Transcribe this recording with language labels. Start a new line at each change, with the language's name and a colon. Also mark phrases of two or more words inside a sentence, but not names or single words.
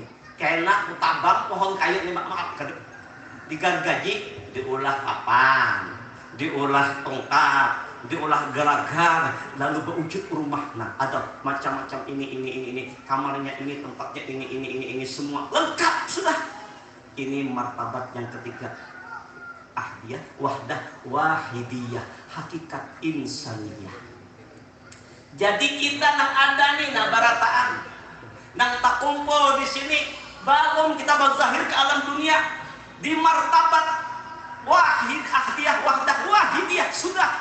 Banjar: Kena kutabang pohon kayu ini, maaf, digargaji, diulah papan, diulah tongkat, diolah galagar, lalu berwujud rumah.
Indonesian: Nah, ada macam-macam ini, kamarnya ini, tempatnya ini, semua lengkap sudah. Ini martabat yang ketiga, ahdiyah, wahdah, wahidiyah, hakikat insaniyah.
Banjar: Jadi kita nang ada nih, nah barataan, nang tak kumpul di sini, baru kita berzahir ke alam dunia di martabat wahid, ahdiyah, wahdah, wahidiyah sudah.